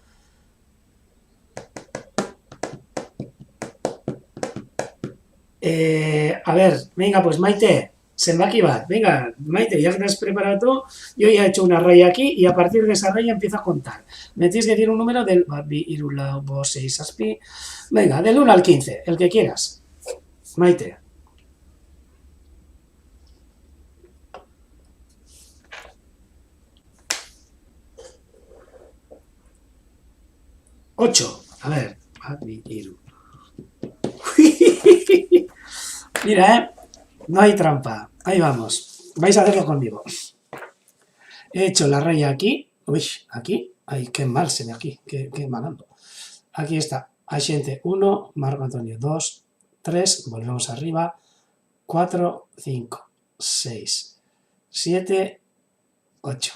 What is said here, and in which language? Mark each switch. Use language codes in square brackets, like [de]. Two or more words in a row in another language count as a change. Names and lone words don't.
[es] A ver, venga, pues Maite, [eu] Senbaki bat, [es] venga, Maite, ya te has preparado todo, yo ya he hecho una raya aquí y a partir de esa raya empiezo a contar. Me tienes que decir un número del [eu] bat, bi, iru, lau, bost, sei, zazpi, [es] venga, del 1 al 15, el que quieras. Maite. Ocho. A ver, [eu] bat, bi, iru. [es] Mira, no hay trampa. Ahí vamos. Vais a hacerlo conmigo. He hecho la raya aquí. Uy, aquí. Ay, qué mal se ve aquí. Qué malando. Aquí está. Axente 1, Marco Antonio 2, 3, volvemos arriba, 4, 5, 6, 7, 8.